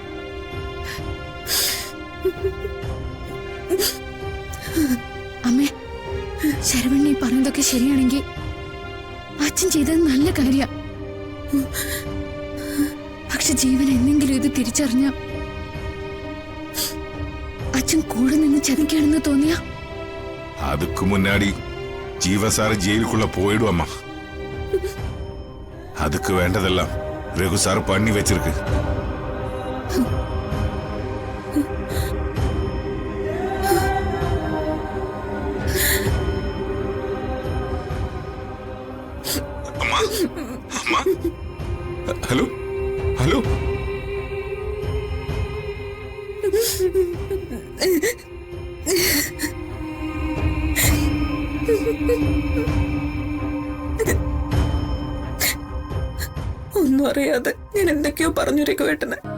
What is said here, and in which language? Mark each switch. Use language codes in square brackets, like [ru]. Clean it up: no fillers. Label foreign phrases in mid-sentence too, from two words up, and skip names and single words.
[ml] അമ്മേ, ശരവണ്ണ ഈ പറഞ്ഞതൊക്കെ ശരിയാണെങ്കിൽ അച്ഛൻ ചെയ്തത് നല്ല കാര്യ. പക്ഷെ ജീവൻ എന്തെങ്കിലും ഇത് തിരിച്ചറിഞ്ഞ അച്ഛൻ കൂടെ നിന്ന് ചതിക്കാണെന്ന് തോന്നിയ [ta] அதுக்கு முன்னாடி ஜீவ சார் ஜெயிலுக்குள்ள போயிடும் அம்மா. அதுக்கு வேண்டதெல்லாம் ரகு சார் பண்ணி வச்சிருக்கு. அம்மா, அம்மா, [en] hello hello, [ml] ഒന്നും അറിയാതെ ഞാൻ എന്തൊക്കെയോ പറഞ്ഞു രഘുവേട്ടന്.